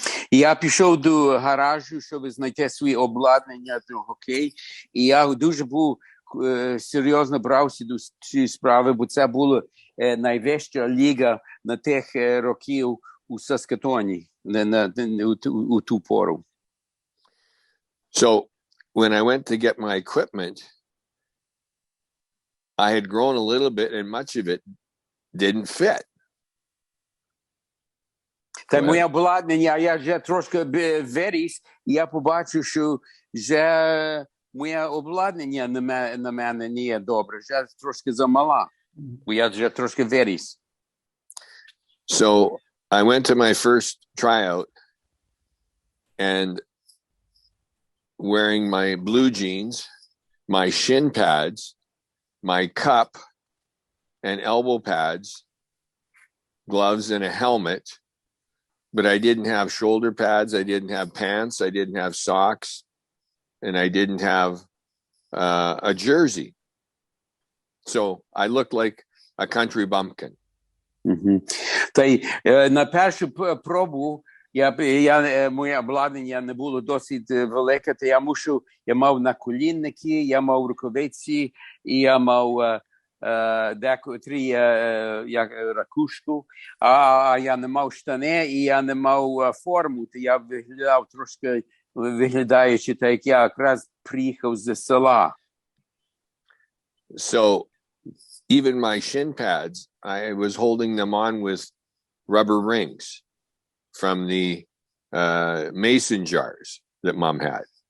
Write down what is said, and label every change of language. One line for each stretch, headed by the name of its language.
Ukrainian: І я пішов до гаражу, щоб знайти свої обладнання до хокей. І я дуже був серйозно брався до цієї справи, бо це була найвища ліга на тих років у Саскатоні у ту пору.
English: So when I went to get my equipment, I had grown a little bit and much of it didn't fit.
Ukrainian: Та моє обладнання, я вже трошки виріс, і я побачив, що вже моє обладнання на мене не є добре, вже трошки замала, бо я вже трошки виріс.
English: So I went to my first tryout and wearing my blue jeans, my shin pads, my cup and elbow pads, gloves and a helmet. But I didn't have shoulder pads, I didn't have pants, I didn't have socks, and I didn't have a jersey. So I looked like a country bumpkin.
Ukrainian: Та й на першу пробу моє обладнання не було досить велике, то я мав наколінники, я мав рукавиці, і я мав декотрі ракушку, а я не мав штани, і я не мав форму, то я виглядав трошки, виглядаючи так, як я якраз приїхав з села.
English: So even my shin pads, I was holding them on with rubber rings from the mason jars that Mom had.